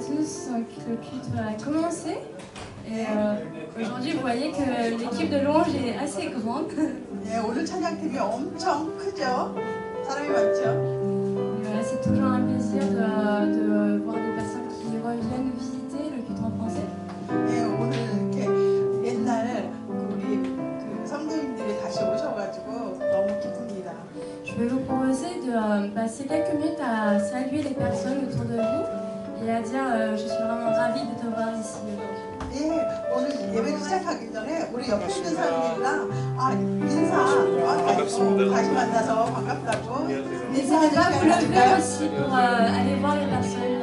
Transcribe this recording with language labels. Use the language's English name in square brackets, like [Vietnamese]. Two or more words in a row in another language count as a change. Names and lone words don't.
[French] tous, donc le culte va commencer. Et aujourd'hui, vous voyez que l'équipe de louange est assez grande. [Korean] 예, 오늘 찬양팀이 엄청 크죠? 사람이 많죠? [French] Voilà, c'est toujours un plaisir de voir des personnes qui reviennent visiter le culte en français. [Korean] 예, 오늘 이렇게 옛날 우리 그 성도님들이 다시 오셔가지고 너무 기쁩니다. [French] Je vais vous proposer de passer quelques minutes à saluer les personnes autour de vous et à dire je suis vraiment ravie de te voir ici aujourd'hui. [Korean] 예, 오늘 예배 시작하기 전에 우리 옆에 있는 사람들이랑 인사 다시 만나서 반갑다고 [French] N'hésitez pas à vous lever aussi pour aller voir les personnes.